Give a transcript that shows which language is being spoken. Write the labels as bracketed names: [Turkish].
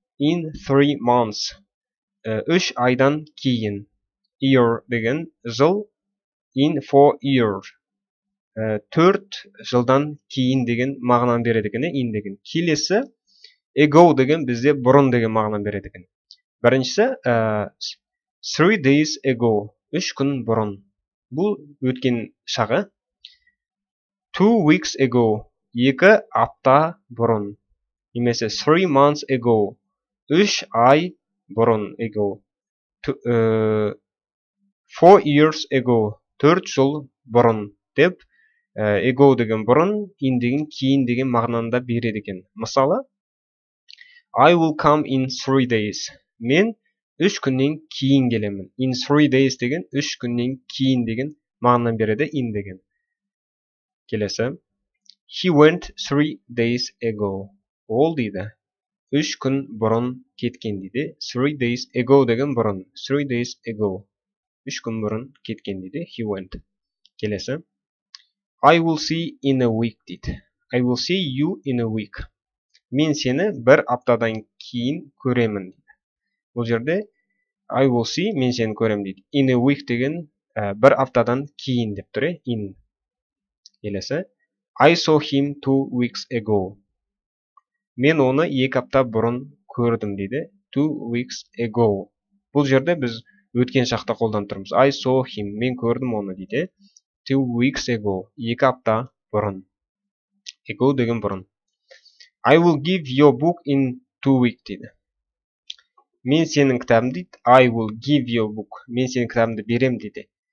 [English] In 3 months. [Kazakh] 3 айдан кейін. Year деген жыл. [English] In 4 years. [Kazakh] 4 жылдан кейін деген мағынаны береді екен. In деген. Келесі, ago деген бізде бұрын деген мағынаны береді екен. [English] Біріншісі, 3 days ago. [Kazakh] 3 күн бұрын. Бұл өткен шағы. [English] 2 weeks ago. [Kazakh] 2 апта бұрын. [English] Немесе 3 months ago. [Kazakh] 3 ай бұрын. [English] Ago. 4 years ago. [Kazakh] 4 жыл бұрын. Деп, ago деген бұрын, in деген кейін деген мағынаны береді екен. [English] Мысалы, I will come in 3 days. [Kazakh] Мен 3 күннен кейін келемін. [English] In 3 days [Kazakh] деген 3 күннен кейін деген мағынаны береді in деген. [English] Келесі. He went 3 days ago. [Kazakh] Ол дейді. 3 күн бұрын кеткен дейді. [English] 3 days ago [Kazakh] деген бұрын. [English] 3 days ago. [Kazakh] 3 күн бұрын кеткен дейді. [English] He went. [Kazakh] Келесі. [English] I will see in a week дейді. I will see you in a week. [Kazakh] Мен сені бір аптадан кейін көремін. Бұл жерде [English] I will see, [Kazakh] мен сені көрем дейді. [English] In a week [Kazakh] деген бір аптадан кейін деп тұр. [English] In. Келесі. I saw him 2 weeks ago. [Kazakh] Мен оны 2 апта бұрын көрдім дейді. [English] 2 weeks ago. [Kazakh] Бұл жерде біз өткен шақта қолданып тұрмыз. [English] I saw him. [Kazakh] Мен көрдім оны дейді. [English] 2 weeks ago. [Kazakh] 2 апта бұрын. Ago деген бұрын. [English] I will give your book in 2 weeks дейді. [Kazakh] Мен сенің кітабыңды дейді. [English] I will give your book. [Kazakh] Мен сенің кітабыңды берем дейді.